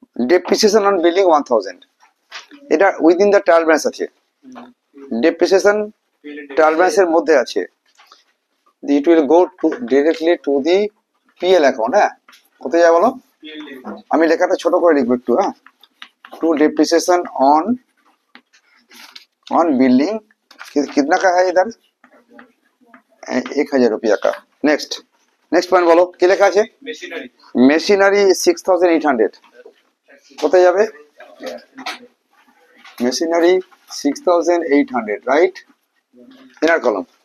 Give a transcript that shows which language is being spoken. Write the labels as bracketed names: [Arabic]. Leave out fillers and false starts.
[Bangla] Depreciation on building 1000, এটা within the trial balance আছে। Depreciation trial ব্যালেন্সের মধ্যে আছে। It will go directly to the PL account. হ্যাঁ, কোথায় যাবে বলো? আমি লেখাটা ছোট করে লিখবো একটু। [Hindi] হ্যাঁ, टू डिप्रिसिएशन ऑन बिल्डिंग कितना का है इधर? 1000 रुपया का। नेक्स्ट पॉइंट बोलो [Bangla] কি লেখা আছে? মেশিনারি 6800 কোথায় যাবে? মেশিনারি 6800, রাইট, ইনার কলম।